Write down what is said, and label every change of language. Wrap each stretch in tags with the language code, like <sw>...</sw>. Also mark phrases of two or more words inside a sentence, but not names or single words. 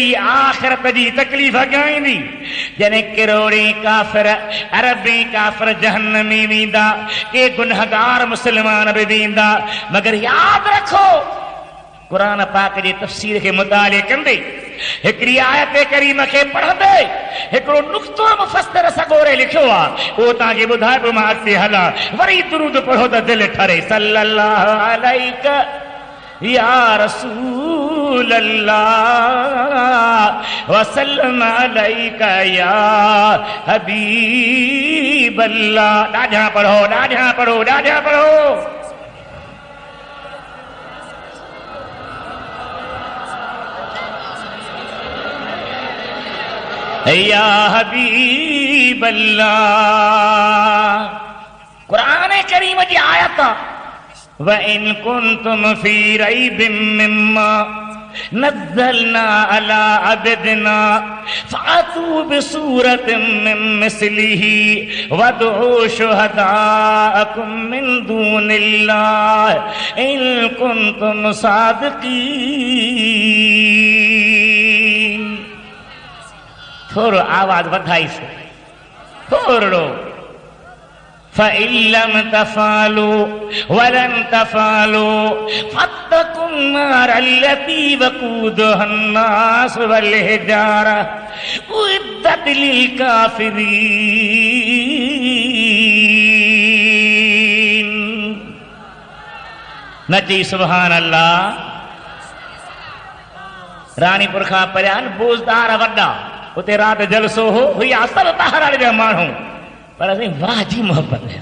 <sd>आख़िरत जी तकलीफ़ ॻाईंदी जॾहिं किरोड़े काफ़िर अरबी काफ़िर जहन्नम में वेंदा के गुनहगार मुस्लमान बि वेंदा मगर यादि रखो क़ुरान पाक जे तफ़सीर खे मुताले कंदे हिकिड़ी आयत करीम खे पढ़ंदे हिकिड़ो नुक़्तो मुफ़स्सिर सॻोरे लिखियो आहे उहो तव्हांखे ॿुधाए पियो मां अॻिते हलां वरी दुरूद पढ़ो त दिलि ठरे</sd> <ar>صلى الله عليه يا رسول الله وسلم عليك يا حبيب الله</ar> <sd>ॾाढा पढ़ो ॾाढा पढ़ो ॾाढा पढ़ो</sd> <ar>يا حبيب الله</ar> <sd>कुरान करीम जी</sd> <ar>آية وإن كنتم في ريب مما نزلنا على عبدنا فأتوا بسورة من مثله وادعوا شهداءكم من دون الله إن كنتم सादिक़ीन</ar> <sd>थोड़ो आवाज वधाई से थोड़ो</sd> <ar>فإن لم تفعلوا ولن تفعلوا فاتقوا النار التي وقودها الناس والحجارة أعدت لل</ar> <sd>काफ़िरीन नची सुभान अल्लाह रानीपुर खां परियां बोज़दार वॾा उते रात जलसो हो हुई असल ॿाहिरि जा माण्हू पर असीं वाह जी मोहब्बत</sd>